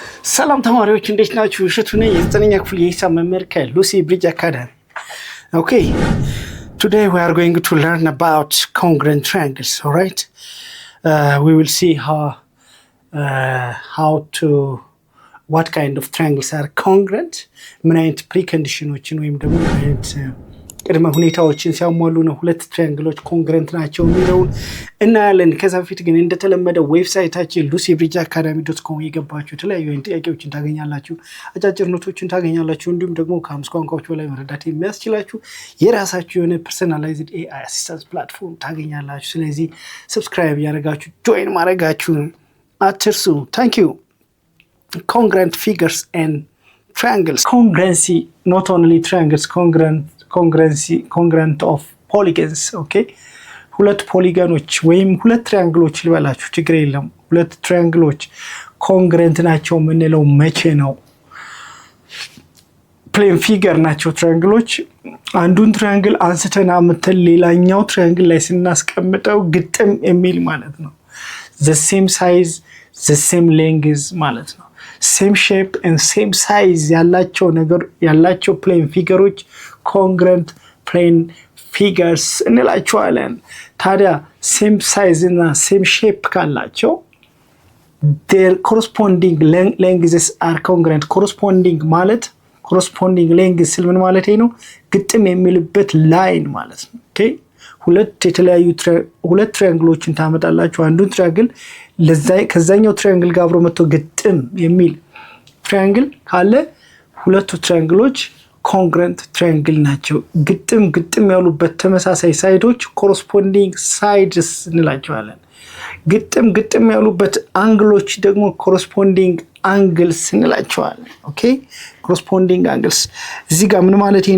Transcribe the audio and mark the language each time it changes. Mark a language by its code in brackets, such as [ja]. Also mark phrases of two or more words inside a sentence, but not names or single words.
[am] ሰላም ተማሪዎች እንዴት ናችሁ? እሸቱ ነኝ የዘጠነኛ ክፍል የሂሳብ መምህር ከሉሲ ብሪጅ አካዳሚ። [en] Okay, today we are going to learn about congruent triangles. All right, we will see what kind of triangles are congruent, [am] ምን አይነት ፕሪኮንዲሽኖችን ወይም ደግሞ ምን አይነት ቅድመ ሁኔታዎችን ሲያሟሉ ነው ሁለት ትራያንግሎች ኮንግረንት ናቸው የሚለውን እናያለን። ከዛ በፊት ግን እንደተለመደው ዌብሳይታችን lucybridgeacademy.com የገባችሁ የተለያዩ ጥያቄዎችን ታገኛላችሁ፣ አጫጭር ኖቶችን ታገኛላችሁ፣ እንዲሁም ደግሞ ከአምስት ቋንቋዎች በላይ መረዳት የሚያስችላችሁ የራሳችሁ የሆነ [en] personalized AI assistance platform [am] ታገኛላችሁ። ስለዚህ ሰብስክራይብ ያደርጋችሁ ጆይን ማድረጋችሁን አትርሱ። [en] thank you። Congruent figures and triangles. Congruency, not only triangles, congruent of polygons. [am] Okay, ሁለት ፖሊጋኖች ወይም ሁለት ትራያንግሎች ልበላችሁ ችግር የለም። ሁለት ትራያንግሎች ኮንግረንት ናቸው የምንለው መቼ ነው? [en] plane figure [am] ናቸው ትራያንግሎች። አንዱን ትራያንግል አንስተን አምጥተን ሌላኛው ትራያንግል ላይ ስናስቀምጠው ግጥም የሚል ማለት ነው። [en] the same size, the same length [am] ማለት ነው። [en] same shape and same size [am] ያላቸው ነገር ያላቸው [en] plane figures congruent plane figures [am] እንላቸዋለን። ታዲያ [en] same size እና same shape ካላቸው their corresponding lengths are congruent. corresponding length [am] ስል ምን ማለት ነው? ግጥም የሚልበት ላይን ማለት ነው። ኦኬ፣ ሁለት ትራያንግሎችን ታመጣላችሁ። አንዱን ትራያንግል ከዛኛው ትራያንግል ጋር አብሮ መጥቶ ግጥም የሚል ትራያንግል ካለ ሁለቱ ትራያንግሎች [en] congruent triangle [am] ናቸው። ግጥም ያሉበት ተመሳሳይ ሳይዶች [en] corresponding sides [am] እንላቸዋለን። ግጥም ያሉበት አንግሎች ደግሞ [en] corresponding angles [am] እንላቸዋለን። ኦኬ፣ [en] corresponding angles [am] እዚህ ጋር ምን ማለት ነው?